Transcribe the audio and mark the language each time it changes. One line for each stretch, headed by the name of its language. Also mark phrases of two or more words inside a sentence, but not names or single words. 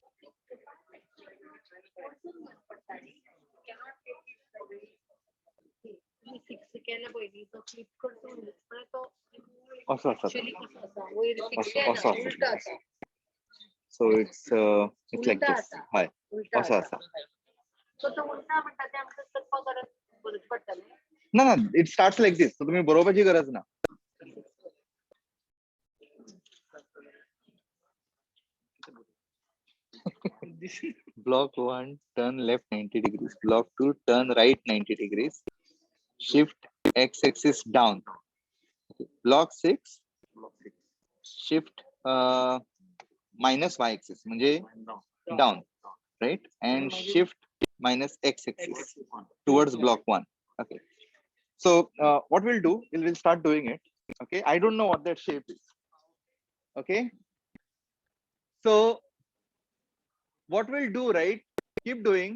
Konkani: फिक्स केल्या पयलीं तो क्लिक करता म्हणजे तो असं असं actually कसो आसा वयर फिक्स असं- केला असं आसा. उलटो आसा
English: so it's like
Konkani: उलटा दिस. आसा हय उलटा असं आसा आसा. सो तो उलटा म्हणटा ते आमकां करपा गरज पडटलें ना ना
English: it starts like this.
Konkani: तुम्ही बरोवपाची गरज ना.
English: Block 1 turn left 90 degrees. Block 2 turn right 90 degrees. Shift x-axis down. Block 6 shift minus y-axis म्हणजे down, right? And shift minus x-axis towards block 1. Okay. So what we'll do, we'll start doing it. Okay. I don't know what that shape is. Okay. So what we'll do, right? Keep doing.